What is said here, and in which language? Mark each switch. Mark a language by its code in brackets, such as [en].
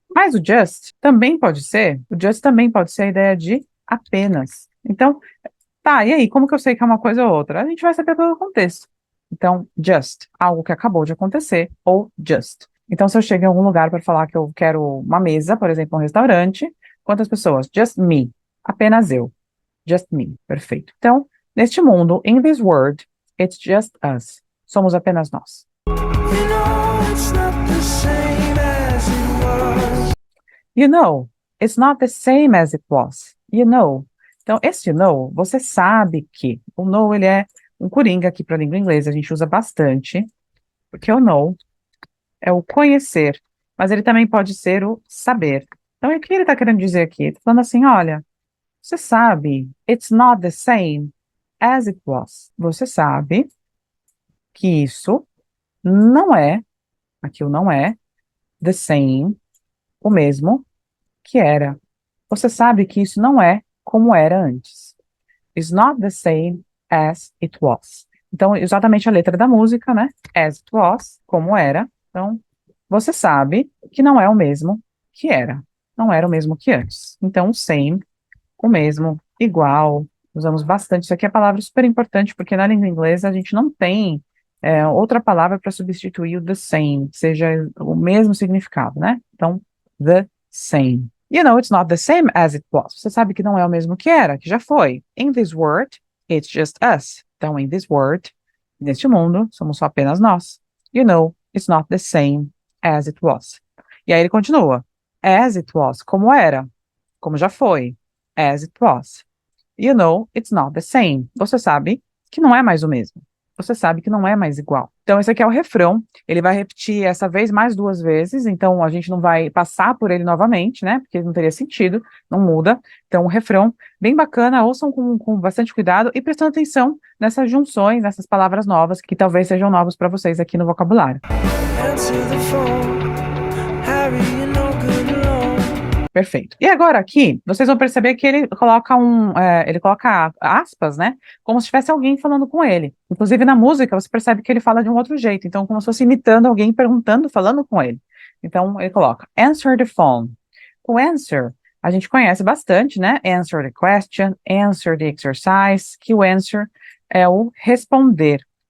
[pt] Mas o just também pode ser a ideia de apenas. Então, tá, e aí, como que eu sei que é uma coisa ou outra? A gente vai saber pelo contexto. Então, just, algo que acabou de acontecer, ou just. Então, se eu chego em algum lugar para falar que eu quero uma mesa, por exemplo, um restaurante, quantas pessoas? [en] Just me. [pt] Apenas eu. [en] Just me. [pt] Perfeito. Então, neste mundo, [en] in this world, it's just us. [pt] Somos apenas nós. [en] You know it's not the same as it was. You know, it's not the same as it was. You know. [pt] Então, esse [en] you know, [pt] você sabe que. O know, ele é um coringa aqui para a língua inglesa. A gente usa bastante. Porque o know é o conhecer. Mas ele também pode ser o saber. Então, o que ele está querendo dizer aqui? Ele está falando assim, olha, você sabe, [en] it's not the same as it was. [pt] Você sabe que isso não é, aqui o não é, the same, o mesmo que era. Você sabe que isso não é como era antes. [en] It's not the same as it was. [pt] Então, exatamente a letra da música, né? [en] As it was, [pt] como era. Então, você sabe que não é o mesmo que era. Não era o mesmo que antes. Então, o same, o mesmo, igual, usamos bastante. Isso aqui é palavra super importante, porque na língua inglesa a gente não tem outra palavra para substituir o the same, que seja o mesmo significado, né? Então, the same. [en] You know, it's not the same as it was. [pt] Você sabe que não é o mesmo que era, que já foi. [en] In this world, it's just us. [pt] Então, [en] in this world, [pt] neste mundo, somos só apenas nós. [en] You know, it's not the same as it was. [pt] E aí ele continua. [en] As it was, [pt] como era, como já foi. As it was. [en] You know, it's not the same. [pt] Você sabe que não é mais o mesmo. você sabe que não é mais igual. Então, esse aqui é o refrão, ele vai repetir essa vez mais 2 vezes, então a gente não vai passar por ele novamente, né, porque não teria sentido, não muda. Então, o refrão, bem bacana, ouçam com bastante cuidado e prestando atenção nessas junções, nessas palavras novas, que talvez sejam novas para vocês aqui no vocabulário. [en] Answer the phone. Harry, you're no good alone. [pt] Perfeito. E agora aqui, vocês vão perceber que ele coloca ele coloca aspas, né? Como se tivesse alguém falando com ele. Inclusive na música, você percebe que ele fala de um outro jeito. Então, como se fosse imitando alguém, perguntando, falando com ele. Então, ele coloca, [en] answer the phone. [pt] O answer, a gente conhece bastante, né? [en] Answer the question, answer the exercise, [pt] que o answer é o responder.